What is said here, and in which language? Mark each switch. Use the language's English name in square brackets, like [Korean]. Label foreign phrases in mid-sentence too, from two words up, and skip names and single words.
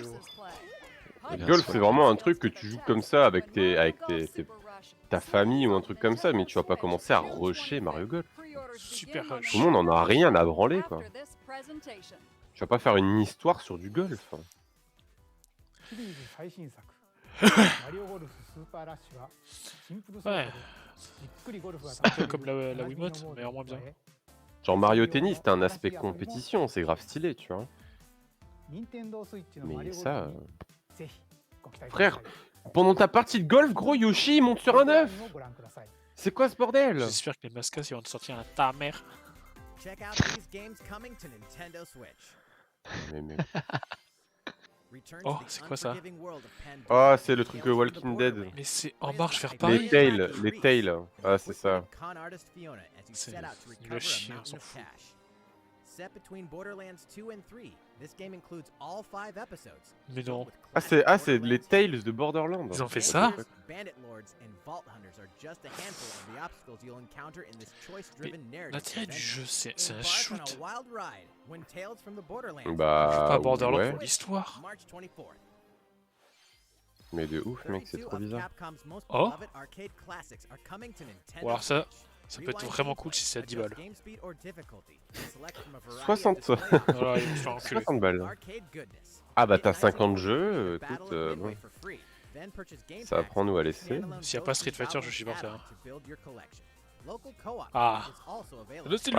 [French] Le golf, c'est vraiment un truc que tu joues comme ça avec ta famille ou un truc comme ça, mais tu vas pas commencer à rusher Mario Golf. Super rush. Tout le monde en a rien à branler, quoi. Tu vas pas faire une histoire sur du golf. Hein. [Japanese] マリオゴルフスーパーラッシュはシンプル操作 [French] Ouais, [Japanese] でじっくりゴルフが [French] c'est un [Japanese] 楽しめ [French] peu [Japanese] る [French] comme la [Japanese] おなじみの [French] Wiimote, [Japanese] モー [French] mais [Japanese] ド [French] en moins [Japanese] に [French] bien. [Japanese] 加え [French] Genre Mario Tennis, t'as un aspect compétition, c'est grave stylé, tu vois. [Japanese] 任天堂スイッチのマリ [French] Mais [Japanese] オゴル [French] ça... [Japanese] フにぜひご期待くだ [French] Frère, [Japanese] さい [French] pendant ta partie de golf, gros, Yoshi, il monte sur un œuf. [Japanese] ご覧ください [French] C'est quoi ce bordel? J'espère que les mascottes ils vont te sortir un ta mère. [English] Check out these games coming to Nintendo Switch. [French] Mais... [English] Return [French] Oh, [English] to the [French] c'est quoi ça? [English] unforgiving world of Pandora [French] Ah, [English] and [French] c'est le truc [English] Tales from the Walking Dead. Borderlands. [French] Mais c'est en marche vers Les Paris. tails. Ah, c'est ça. [English] Con artist Fiona as you [French] C'est [English] set out to [French] nul à [English] recover a [French] chier, on [English] mountain [French] s'en [English] of [French] fout. [English] cash. Set between Borderlands 2 and 3, this game includes all 5 episodes. [French] Mais non. C'est les Tales de Borderlands. Ils ont fait ça? [English] Bandit lords and vault hunters are just a handful of the obstacles you'll encounter in this choice-driven narrative. [French] L'intérêt du jeu, c'est un [English] Embark on a [French] shoot. [English] wild ride when Tales from the Borderlands. [French] Bah, Pas Borderlands ouais. pour l'histoire. [English] March 24th. [French] Mais de ouf, mec, c'est [English] 32 [French] trop [English] of [French] bizarre. [English] Capcom's most [French] Oh. [English] beloved arcade classics are coming to Nintendo [French] Ou alors ça, [English] Switch. [French] ça peut être vraiment cool si c'est à 10 balles. 60. Voilà, ils vont se faire enculer. 60 balles. Ah bah t'as 50 jeux, écoute, bon. Ça va prendre nous à laisser. S'il y a pas Street Fighter, je suis parti. Hein. Ah. Là c'est le